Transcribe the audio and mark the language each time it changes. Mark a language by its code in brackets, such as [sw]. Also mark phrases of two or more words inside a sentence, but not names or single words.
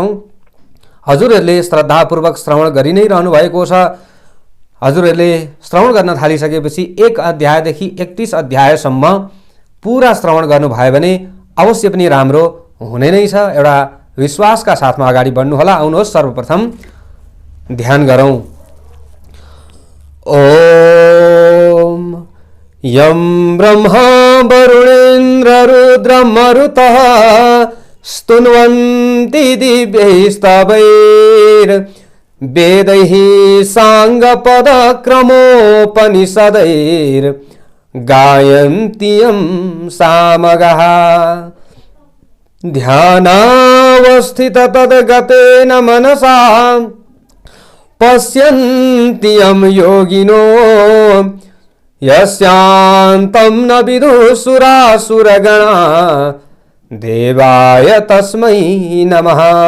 [ne] हजुरहरूले श्रद्धापूर्वक श्रवण गरि नै रहनु भएको छ। हजुरहरूले श्रवण गर्न थालिसकेपछि 1 अध्यायदेखि 31 अध्यायसम्म पूरा श्रवण गर्नुभयो भने अवश्य पनि राम्रो हुने नै छ। एउटा विश्वासका साथमा अगाडि बढ्नु होला। आउनुहोस् सर्वप्रथम ध्यान गरौं। [sa] ओम यम ब्रह्मा वरुणेन्द्र रुद्र मरुतः स्तुन्वन्ति दिव्यैस्तवैर् वेदैः साङ्गपदक्रमोपनिषदैर् गायन्ति यं सामगाः ध्यानावस्थित तद्गतेन मनसा पश्यन्ति यं योगिनो यस्यान्तं न विदुः सुरासुरगणा देवाय तस्मै नमः।